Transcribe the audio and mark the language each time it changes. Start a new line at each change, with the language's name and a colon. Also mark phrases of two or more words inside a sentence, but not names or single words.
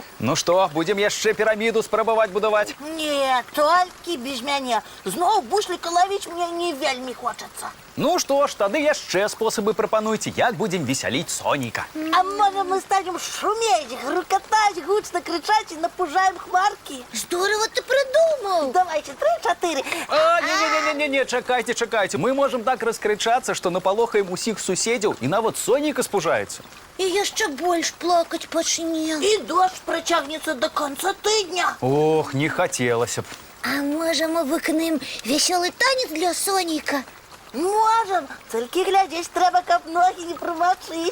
Belarusian: Ну што, будзем яшчэ піраміду спрабаваць будаваць? Не, толькі без мяне. Зноў Бусліка лавіць мне не вельмі хочацца. Ну што ж, тады яшчэ спосабы прапануйце, як будзем весяліць Сонейка. А можа мы станем шумець, грукатаць, гучна крычаць і напужаем хмаркі?
Russian: Здорово ты придумал. Давайте, 3-4.
Belarusian: А, не, чакайце. Мы можем так раскрычацца, што напалохаем усіх суседзяў і нават Сонейка спужаецца. І яшчэ больш плакаць пачне. І дождж працягнецца
Russian: до конца
Belarusian: тыдня. Ох, не хацелася б. А можа мы выканаем весёлы танец для Сонейка? Можем, толькі глядзець трэба, каб ногі не прамачыць.